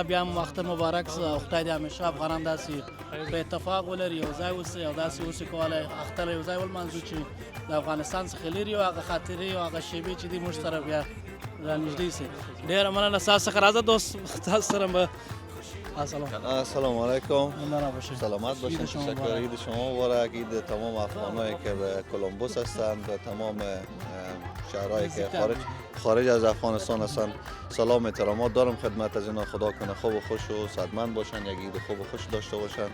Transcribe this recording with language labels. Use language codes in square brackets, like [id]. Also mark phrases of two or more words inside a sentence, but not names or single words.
[ps] بیا هم اختر مبارک سه او خدای دې همیشه افغانان داسې په اتفاق ولري، یو ځای اوسئ او داسې اوسې کولی اختر یو ځای ولمانځو چې د افغانستان څخه لرې او هغه خاطرې او هغه شیبې چې دي موږ سره بیا رانږدې سي. ډېره مننه. ستاسو څخه راځه دوست، تاسو سره به [fa] السلام علیکم. سلامت باشید. تشکر. عید شما مبارک. عید تمام افغانایی که به کولومبوس هستند و تمام شهرهایی که خارج از افغانستان هستند سلام احترامات دارم خدمت از اینا. خدا کنه خوب و خوش و صحتمند باشن، یک عید خوب و خوش داشته باشن.